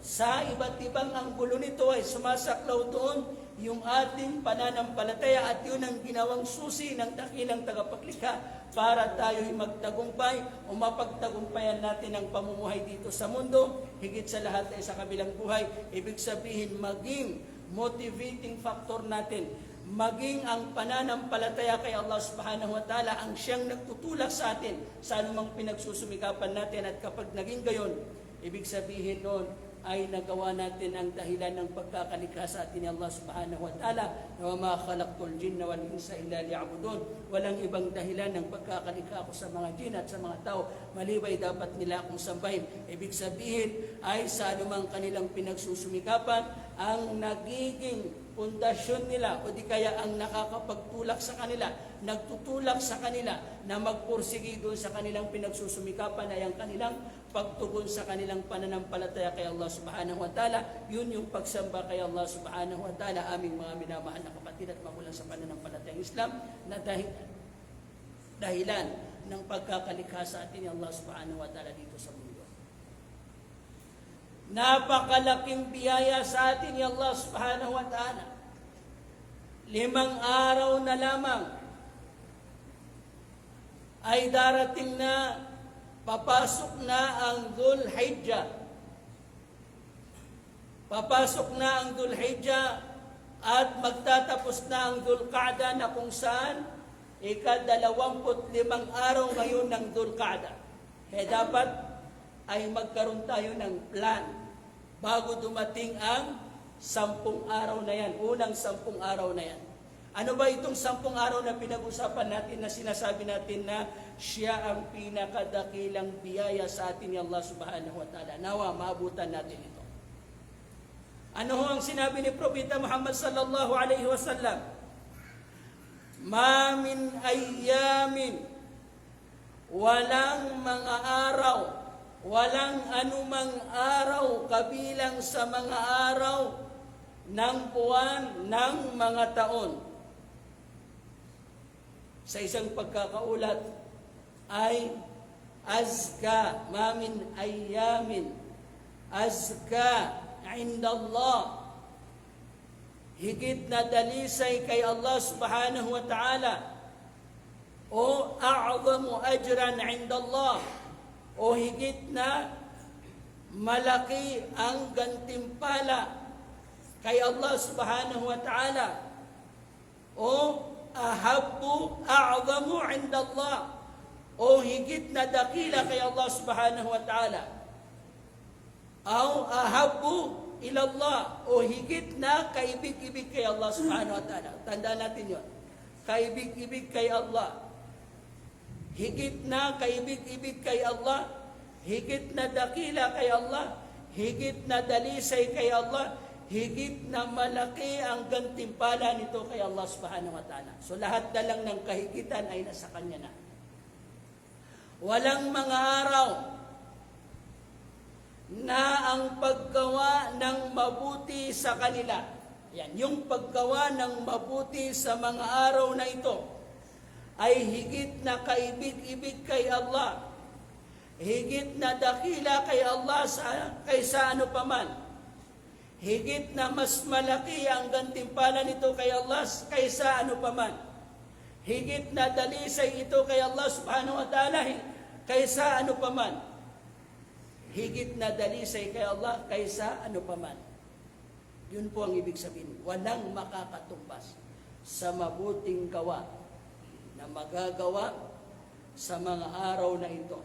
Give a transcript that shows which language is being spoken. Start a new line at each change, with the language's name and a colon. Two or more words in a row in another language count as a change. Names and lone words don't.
Filipino: Sa iba't ibang anggulo nito ay sumasaklaw doon yung ating pananampalataya at yun ang ginawang susi ng dakilang tagapaglikha para tayo'y magtagumpay o mapagtagumpayan natin ang pamumuhay dito sa mundo, higit sa lahat ay sa kabilang buhay. Ibig sabihin, maging
English: motivating factor
Filipino: natin, maging ang pananampalataya kay Allah
Arabic: سبحانه وتعالى
Filipino: ang siyang nagtutulak sa atin sa anumang pinagsusumikapan natin. At kapag naging gayon, ibig sabihin noon ay nagawa natin ang dahilan ng pagkakalikha sa atin ni Allah
Arabic: سبحانه وتعالى
Filipino: na
Arabic: وما خلقت الجن والإنس إلا ليعبدون.
Filipino: Walang ibang dahilan ng pagkakalikha ko sa mga jin at sa mga tao malibay dapat nila akong sambahin. Ibig sabihin ay sa anumang kanilang pinagsusumikapan ang nagiging pundasyon nila o di kaya ang nakakapagtulak sa kanila, nagtutulak sa kanila na magpursigi doon sa kanilang pinagsusumikapan ay ang kanilang pagtugon sa kanilang pananampalataya kay Allah
Arabic: سبحانه وتعالى.
Filipino: Yun yung pagsamba kay Allah
Arabic: سبحانه وتعالى,
Filipino: aming mga minamahal na kapatid at magulang sa pananampalatayang Islam, na dahilan ng pagkakalikha sa atin ni Allah
Arabic: سبحانه وتعالى
Filipino: dito sa mundo. Napakalaking biyaya sa atin ni Allah
Arabic: سبحانه وتعالى.
Filipino: 5 araw na lamang ay darating na, papasok na ang Dhul Hijjah. Papasok na ang Dhul Hijjah at magtatapos na ang Dhul Qa'dah na kung saan ika-25 araw ngayon ng Dhul Qa'dah. Kaya dapat ay magkaroon tayo ng plan bago dumating ang 10 araw na yan, unang 10 araw na yan. Ano ba itong 10 araw na pinag-usapan natin na sinasabi natin na siya ang pinakadakilang biyaya sa atin ni Allah
Arabic: سبحانه وتعالى?
Filipino: Nawa, maabutan natin ito. Ano ang sinabi ni Propeta Muhammad
Arabic: صلى الله عليه وسلم? ما من أيام,
Filipino: walang mga araw, walang anumang araw kabilang sa mga araw ng buwan ng mga taon. Sa isang pagkakaulat ay
Arabic: أزكى ما من أيام أزكى عند الله,
Filipino: higit na dalisay kay
Arabic: Allah سبحانه وتعالى, o أعظم أجرا عند الله,
Filipino: o higit na malaki ang gantimpala kay Allah
Arabic: سبحانه وتعالى,
Filipino: o
Arabic: أحب أعظم عند الله,
Filipino: o higit na dakila kay Allah
Arabic: سبحانه وتعالى, o أحب إلى الله,
Filipino: o higit na kaibig-ibig kay Allah
Arabic: سبحانه وتعالى.
Filipino: Tandaan natin yun. Kaibig-ibig kay Allah. Higit na kaibig-ibig kay Allah, higit na dakila kay Allah, higit na dalisay kay Allah, higit na malaki ang gantimpala nito kay Allah
Arabic: سبحانه وتعالى.
Filipino: So lahat na lang ng kahigitan ay nasa Kanya na. Walang mga araw na ang paggawa ng mabuti sa kanila, yan, yung paggawa ng mabuti sa mga araw na ito, ay higit na kaibig-ibig kay Allah, higit na dakila kay Allah kaysa ano paman, higit na mas malaki ang gantimpala nito kay Allah kaysa ano paman, higit na dalisay ito kay Allah
Arabic: سبحانه وتعالى
Filipino: kaysa ano paman, higit na dalisay kay Allah kaysa ano paman. Yun po ang ibig sabihin. Walang makakatumbas sa mabuting gawa na magagawa sa mga araw na ito.